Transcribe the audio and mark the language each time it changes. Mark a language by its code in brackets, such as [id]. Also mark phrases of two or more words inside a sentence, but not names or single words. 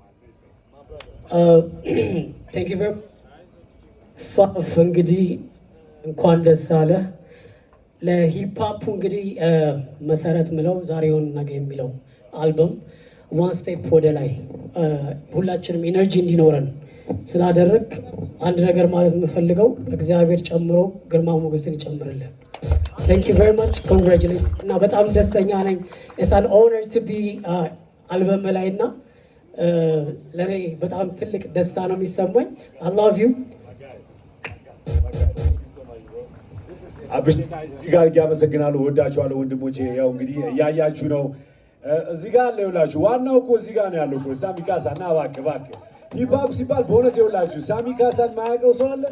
[am] ፋፍ እንግዲህ እንኳን ደስ አለ። ለሂፕሆፕ እንግዲህ መሰረት ምለው ዛሬውን ነገ የሚለው አልበም [en] one step [am] ወደ ላይ ሁላችንም ኢነርጂ እንዲኖረን ስላደረግ አንድ ነገር ማለት የምፈልገው እግዚአብሔር ጨምሮ ግርማ ሞገስን ይጨምርልን። [en] Thank you very much. Congratulations. [am] እና በጣም ደስተኛ ነኝ. [en] It's an honor to be [am] አልበም ላይ እና ለኔ በጣም ትልቅ ደስታ ነው የሚሰማኝ. [en] I love you. [am] እዚህ ጋር ያመሰግናለሁ። ወዳችኋለሁ ወንድሞቼ። ያው እንግዲህ ያያችሁ ነው። እዚህ ጋር አለ ይውላችሁ። ዋናው እኮ እዚህ ጋር ነው ያለው እኮ ሳሚ ካሳና እባክህ ሂፕሆፕ ሲባል በእውነት ይውላችሁ ሳሚ ካሳን ማያውቀው ሰው አለ?